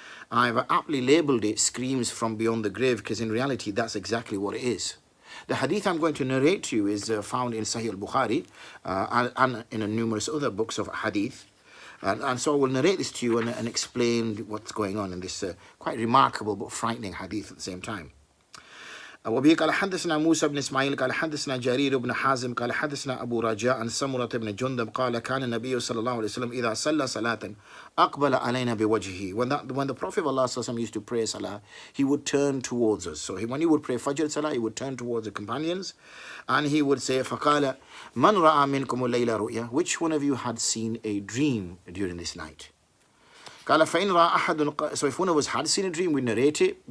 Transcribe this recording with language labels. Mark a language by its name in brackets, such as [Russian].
[English] I've aptly labeled it Screams from Beyond the Grave, because in reality that's exactly what it is. The hadith I'm going to narrate to you is found in Sahih al-Bukhari and in numerous other books of hadith. And so I will narrate this to you and explain what's going on in this quite remarkable but frightening hadith at the same time. [Arabic] وبه قال حدثنا موسى بن إسماعيل قال حدثنا جرير بن حازم قال حدثنا أبو رجاء عن سمرة بن جندب قال كان النبي صلى الله عليه وسلم إذا صلى صلاة أقبل علينا بوجهه. [English] When the Prophet of Allah صلى الله عليه وسلم used to pray salah, he would turn towards us. So when he would pray Fajr salah, he would turn towards the companions and he would say [Arabic] فقال من رأى منكم الليلة رؤيا, [English] which one of you had seen a dream during this night? So if one of us had seen a dream, we narrate it.